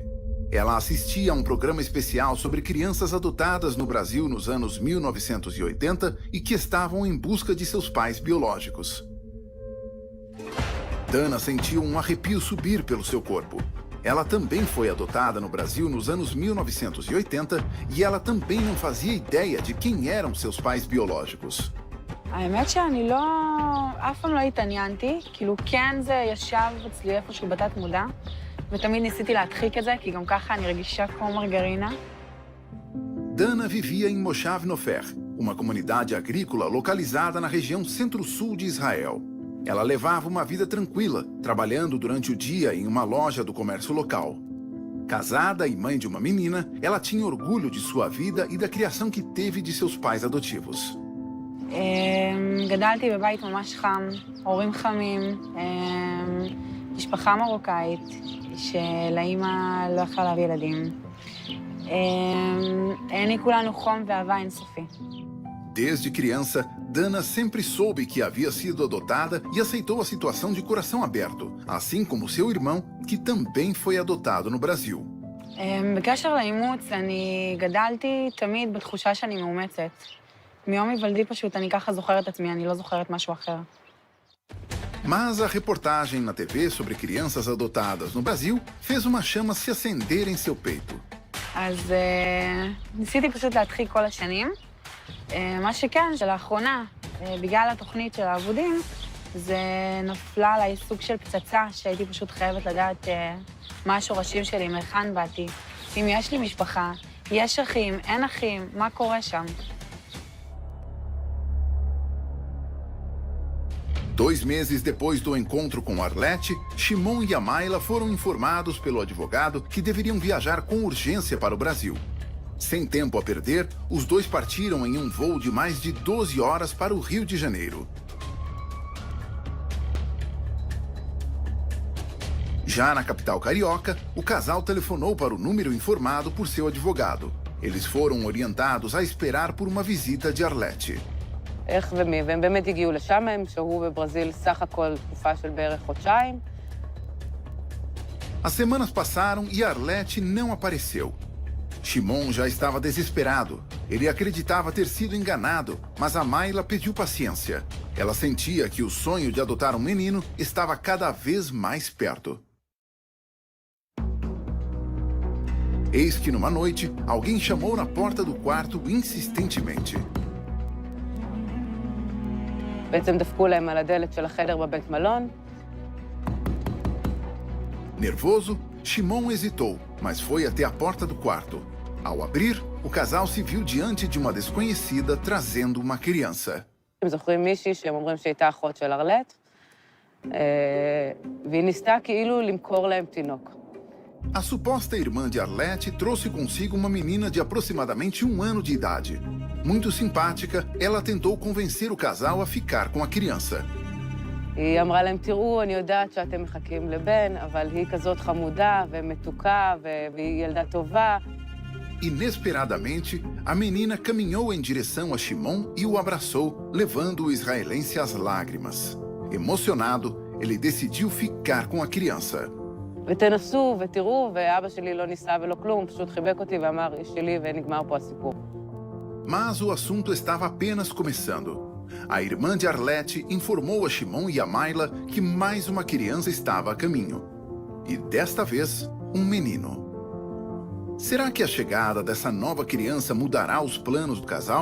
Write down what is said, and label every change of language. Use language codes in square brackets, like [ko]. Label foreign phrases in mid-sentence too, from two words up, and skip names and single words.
[pt] Ela assistia a um programa especial sobre crianças adotadas no Brasil nos anos 1980 e que estavam em busca de seus pais biológicos. Dana sentiu um arrepio subir pelo seu corpo. Ela também foi adotada no Brasil nos anos 1980 e ela também não fazia ideia de quem eram seus pais biológicos. [he] האמת שאני אף פעם לא התעניינתי, כאילו כן זה ישב אצלי איפשהו בתת מודע, ותמיד ניסיתי להדחיק את זה, כי גם ככה אני רגישה כמו מרגרינה. [pt] Dana vivia em Moshav Nofer, uma comunidade agrícola localizada na região centro-sul de Israel. Ela levava uma vida tranquila, trabalhando durante o dia em uma loja do comércio local. Casada e mãe de uma menina, ela tinha orgulho de sua vida e da criação que teve de seus pais adotivos. [he] גדלתי בבית ממש חם, הורים חמים, משפחה מרוקאית, שלאמא לא יכלה להביא ילדים. העניקו לנו חום ואהבה אינסופי. [pt] Desde criança, Dana sempre soube que havia sido adotada e aceitou a situação de coração aberto, assim como seu irmão, que também foi adotado no Brasil. [he] בקשר לאימוץ, אני גדלתי תמיד בתחושה שאני מאומצת. מיום היוולדי פשוט אני ככה זוכרת עצמי, אני לא זוכרת משהו אחר. [pt] Mas a reportagem na TV sobre crianças adotadas no Brasil fez uma chama se acender em seu peito. [he] אז ניסיתי פשוט להדחיק כל השנים. מה שכן, שלאחרונה, בגלל התוכנית של העבודים, זה נפלה עליי סוג של פצצה שהייתי פשוט חייבת לדעת מה השורשים שלי, מהיכן באתי. אם יש לי משפחה, יש אחים, אין אחים, מה קורה שם? [pt] 2 meses depois do encontro com Arlete, Shimon e Amaila foram informados pelo advogado que deveriam viajar com urgência para o Brasil. Sem tempo a perder, os dois partiram em um voo de mais de 12 horas para o Rio de Janeiro. Já na capital carioca, o casal telefonou para o número informado por seu advogado. Eles foram orientados a esperar por uma visita de Arlete. [he] איך ומי, והם באמת הגיעו לשם, הם שהו בברזיל סך הכל תקופה של בערך חודשיים. [pt] As semanas passaram e Arlete não apareceu. Shimon já estava desesperado. Ele acreditava ter sido enganado, mas Amaila pediu paciência. Ela sentia que o sonho de adotar um menino estava cada vez mais perto. Eis que numa noite, alguém chamou na porta do quarto insistentemente. [he] בעצם דפקו להם על הדלת של החדר בבית מלון. [pt] Nervoso, Shimon hesitou, mas foi até a porta do quarto. Ao abrir, o casal se viu diante de uma desconhecida trazendo uma criança. [he] הם זוכרים מישהי שהם אומרים שהייתה אחות של ארלט, והיא ניסתה כאילו למכור להם תינוק. [pt] A suposta irmã de Arlete trouxe consigo uma menina de aproximadamente 1 ano de idade. Muito simpática, ela tentou convencer o casal a ficar com a criança. [he] היא אמרה להם, תראו, אני יודעת שאתם מחכים לבן, אבל היא כזאת חמודה ומתוקה והיא ילדה טובה. [pt] Inesperadamente, a menina caminhou em direção a Shimon e o abraçou, levando o israelense às lágrimas. Emocionado, ele decidiu ficar com a criança. [he] ותנסו ותראו, ואבא שלי לא ניסה ולא כלום, פשוט חיבק אותי ואמר, היא שלי ונגמר פה הסיפור. [pt] Mas o assunto estava apenas começando. A irmã de Arlete informou a Shimon e a Amaila que mais uma criança estava a caminho. E desta vez, um menino. Será que a chegada dessa nova criança mudará os planos do casal?